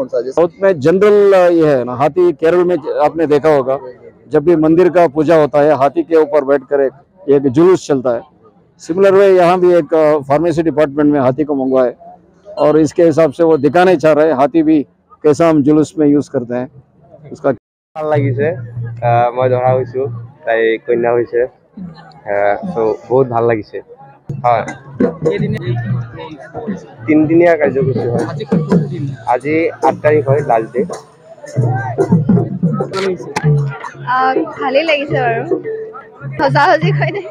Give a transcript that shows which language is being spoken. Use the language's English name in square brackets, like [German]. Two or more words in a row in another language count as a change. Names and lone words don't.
[Hindi] साउथ में जनरल ये है ना हाथी केरल में आपने देखा होगा जब भी मंदिर का पूजा होता है हाथी के ऊपर बैठकर एक जुलूस चलता है [English] similar way [Hindi] यहाँ भी एक फार्मेसी डिपार्टमेंट में हाथी को मंगवाए और इसके हिसाब से वो दिखाने चाह रहे हैं हाथी भी कैसा हम जुलूस में यूज करते हैं उसका [Assamese] ভাল লাগিছে মই ধৰা হৈছোঁ তাই কন্যা হৈছে চ' বহুত ভাল লাগিছে হয় কেইদিনীয়া 3 দিনীয়া কাৰ্যসূচী হয় আজি কোনটো দিন আজি 8 তাৰিখ হয় [English] last day [Assamese] ভালেই লাগিছে বাৰু সজাসজি হয় দে